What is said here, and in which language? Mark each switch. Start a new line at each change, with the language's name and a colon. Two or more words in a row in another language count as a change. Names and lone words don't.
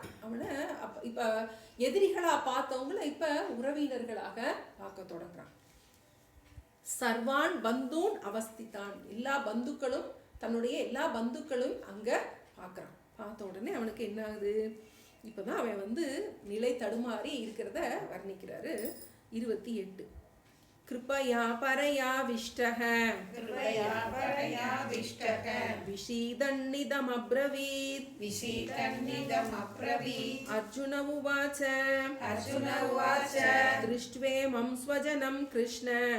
Tamil: அவனை இப்போ எதிரிகளாக பார்த்தவங்கள இப்போ உறவினர்களாக பார்க்க தொடங்குறான்.
Sanskrit: सर्वान् बन्धून् अवस्थितान्,
Tamil: எல்லா பந்துக்களும் தன்னுடைய எல்லா பந்துக்களும் அங்கே பார்க்குறான். பார்த்த உடனே அவனுக்கு என்ன ஆகுது, இப்போ தான் அவன் வந்து நிலை தடுமாறி இருக்கிறத வர்ணிக்கிறாரு.
Sanskrit: 28 कृपया परया विष्टः विषीदन्निदमब्रवीत् अर्जुन उवाच दृष्ट्वेमं स्वजनं कृष्ण